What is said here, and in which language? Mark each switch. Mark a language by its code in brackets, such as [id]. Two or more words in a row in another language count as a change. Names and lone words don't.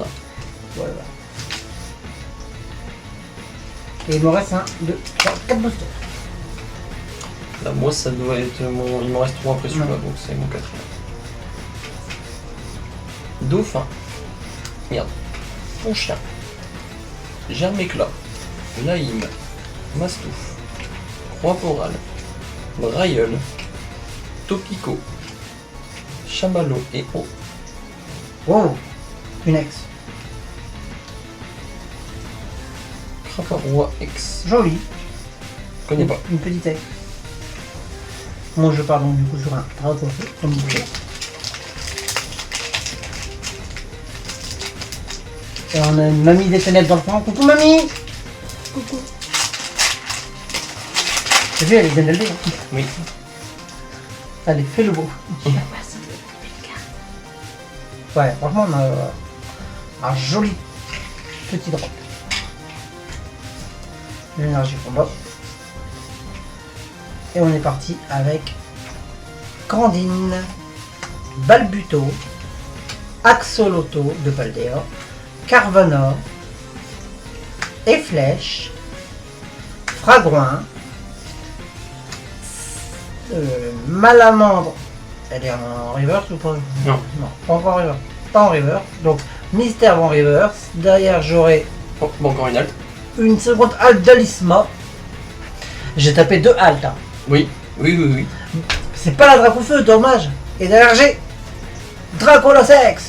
[fr] Voilà. Et il me reste 1, 2, 3, 4 boosters. Là, moi, ça doit être mon. Il m'en reste 3 après celui-là, donc c'est mon 4ème. Dauphin. Merde. Ponchien. Germéclat. Laïm. Mastouf. Croix-Poral. Brailleul. Topico. Chamallow et O. Wow, une ex. Craparois X. Jolie. Je connais pas. Une petite ex. Moi je pars donc du coup sur un Dracofeu, comme vous voulez. Et on a une mamie des ténèbres dans le fond. Coucou mamie. Coucou. T'as vu, elle est bien élevée. Hein. Oui. Allez, fais le beau. Ouais, franchement on a un joli petit drop. L'énergie combat. Et on est parti avec Candine, Balbuto, Axolotl de Paldea, Carvanor, Efflèche, Fragouin, Malamandre. Elle est en reverse ou pas? Non. Non, pas encore en reverse. Pas en reverse. Donc Mystère en reverse. Derrière j'aurai Oh, bon, encore une halte. une seconde halte d'Alisma. J'ai tapé 2 haltes. Hein. Oui. Oui. C'est pas la drape au feu, dommage. Et derrière j'ai Dracolosex.